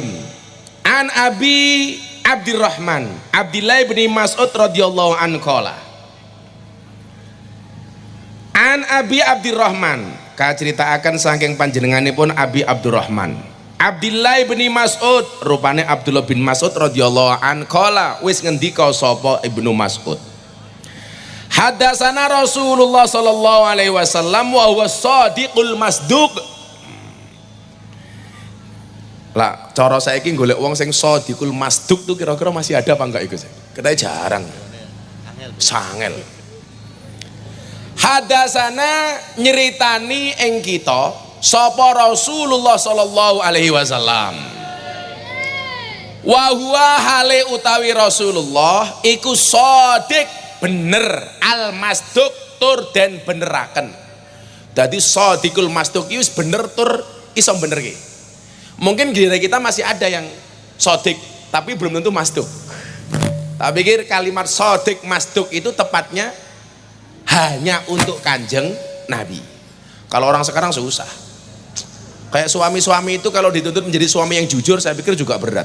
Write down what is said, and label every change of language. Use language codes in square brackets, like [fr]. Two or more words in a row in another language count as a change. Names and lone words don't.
[ar] عن أبي عبد الرحمن عبد الله بن مسعود رضي الله عنه قال. [jv] An Abi Abdurrahman kaceritakan saking panjenenganipun Abi Abdurrahman Abdillah bin Mas'ud, rupane Abdullah bin Mas'ud [ar] رضي الله عنه قال, [jv] wis ngendika sapa Ibnu Mas'ud, [ar] حدثنا رسول الله صلى الله عليه وسلم وهو الصادق المصدوق. [jv] Lah cara saiki golek wong sing shadiqul masduq tuh kira-kira [id] masih ada apa enggak [jv] iku? [id] Katanya jarang. [jv] Sangel. Hadatsana nyeritani ing kita sapa Rasulullah [ar] صلى الله عليه وسلم. وهو [jv] hale utawi Rasulullah iku shadiq, bener, [ar] المصدوق [jv] tur den beneraken. Dadi [ar] الصادق المصدوق [jv] wis bener tur iso benerke. [id] Mungkin di kita masih ada yang shadiq tapi belum tentu masduq. Tak pikir kalimat [ar] صادق مصدوق [id] itu tepatnya hanya untuk kanjeng Nabi. Kalau orang sekarang susah. Kayak suami-suami itu kalau dituntut menjadi suami yang jujur, saya pikir juga berat.